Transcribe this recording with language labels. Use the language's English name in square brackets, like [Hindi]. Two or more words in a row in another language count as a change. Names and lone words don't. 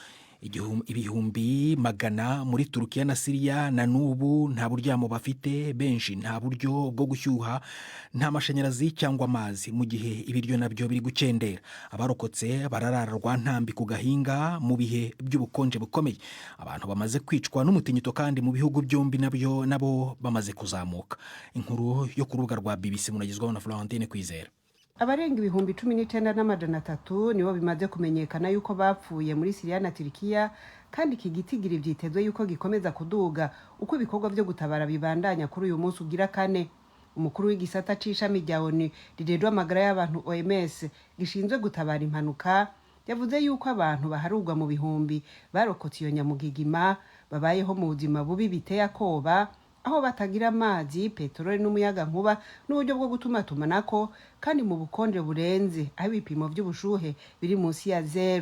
[Kinyarwanda] Ibihumbi magana muri Turukiya na Syria na nubu nta buryamo bafite, benshi nta buryo bwo gushyuha, nta mashanyarazi cyangwa amazi, mu gihe ibiryo nabyo biri gukendera. Abarokotse bararara rwantambi ku gahinga mu bihe by'ubukonje bukomeye. Abantu bamaze kwicwa n'umutingito kandi mu bihugu byombi nabo bamaze kuzamuka. Inkuru yo ku rubuga rwa BBC munagizwaho na Florentine Kwizera. [Rundi] Abarenga ibihumbi 19,300 nibo bimaze kumenyekana yuko bapfuye muri Syria na Turkiya, kandi iki gitigiri byitezwe yuko gikomeza kuduga uko ibikorwa byo gutabara bibandanya kuri uyu munsi ugira kane. Umukuru w'igisata c'ishami rya ONU rirerwa amagara y'abantu OMS gishinzwe gutabara impanuka yavuze yuko abantu baharugwa mu bihumbi barokotse iyo nyamugigima babayeho mu buzima bubi biteye akoba, aho batagira amazi, peteroli n'umuyaga nkuba n'uburyo bwo gutumatumanako, kandi mu bukonje burenze aho ibipimo by'ubushuhe biri munsi ya 0.